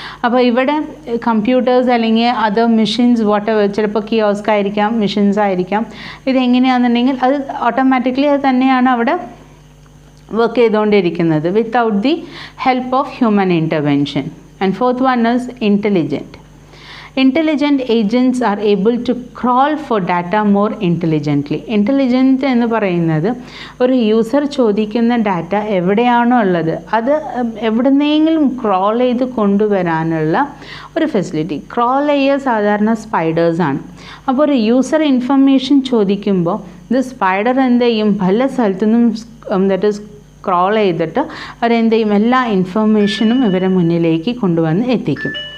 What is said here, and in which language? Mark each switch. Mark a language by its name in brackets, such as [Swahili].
[Malayalam] അപ്പോൾ ഇവിടെ കമ്പ്യൂട്ടേഴ്സ് അല്ലെങ്കിൽ അതർ മെഷീൻസ് വാട്ടെവർ, ചിലപ്പോൾ കിയോസ്ക് ആയിരിക്കാം, മെഷീൻസ് ആയിരിക്കാം, ഇതെങ്ങനെയാണെന്നുണ്ടെങ്കിൽ അത് ഓട്ടോമാറ്റിക്കലി അത് തന്നെയാണ് അവിടെ വർക്ക് ചെയ്തുകൊണ്ടിരിക്കുന്നത് [English] Without the help of human intervention. And fourth one is intelligent. Intelligent agents are able to crawl for data more intelligently. [Malayalam] Intelligent എന്ന് പറയുന്നത് ഒരു യൂസർ ചോദിക്കുന്ന ഡാറ്റ എവിടെയാണോ ഉള്ളത് അത് എവിടുന്നെങ്കിലും ക്രോൾ ചെയ്ത് കൊണ്ടുവരാനുള്ള ഒരു ഫെസിലിറ്റി. ക്രോൾ ചെയ്യുക സാധാരണ സ്പൈഡേഴ്സാണ്. അപ്പോൾ ഒരു യൂസർ ഇൻഫർമേഷൻ ചോദിക്കുമ്പോൾ ഇത് സ്പൈഡർ എന്ത് ചെയ്യും, പല സ്ഥലത്തുനിന്നും ദാറ്റ് ഈസ് ക്രോൾ ചെയ്തിട്ട് അവരെന്ത് ചെയ്യും, എല്ലാ ഇൻഫർമേഷനും ഇവരെ മുന്നിലേക്ക് കൊണ്ടുവന്ന് എത്തിക്കും.